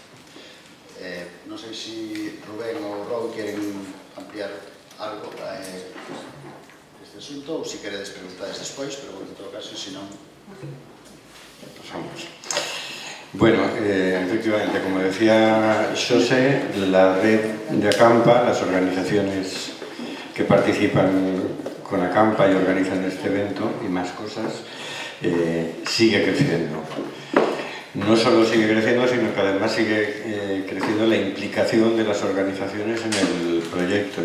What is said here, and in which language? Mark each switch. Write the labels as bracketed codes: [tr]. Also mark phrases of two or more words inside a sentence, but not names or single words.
[gl] Non sei se Rubén ou Raúl queren ampliar algo este asunto ou se queredes preguntades despois, pero en todo caso, se non... [es] Pasamos. Bueno, efectivamente, como decía Xosé, la red de Acampa, las organizaciones que participan con Acampa y organizan este evento y más cosas, sigue creciendo. No solo sigue creciendo, sino que además sigue creciendo la implicación de las organizaciones en el proyecto.